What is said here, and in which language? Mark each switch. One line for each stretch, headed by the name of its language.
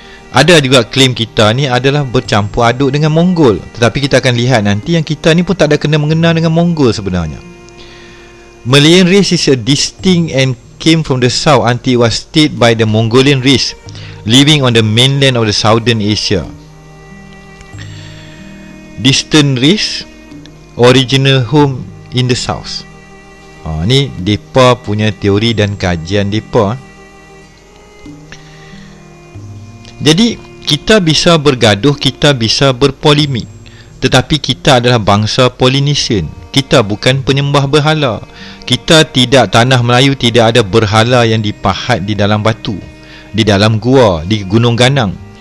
Malay: Ada juga klaim kita ni adalah bercampur aduk dengan Mongol. Tetapi kita akan lihat nanti yang kita ni pun tak ada kena-mengena dengan Mongol sebenarnya.
English: Malayan race is a distinct and came from the south until it was stayed by the Mongolian race living on the mainland of the southern Asia. Distant race, original home in the south.
Malay: Ni depa punya teori dan kajian depa. Jadi kita bisa bergaduh, kita bisa berpolemik, tetapi kita adalah bangsa Polynesian. Kita bukan penyembah berhala. Kita tidak, tanah Melayu tidak ada berhala yang dipahat di dalam batu, di dalam gua, di Gunung Ganang.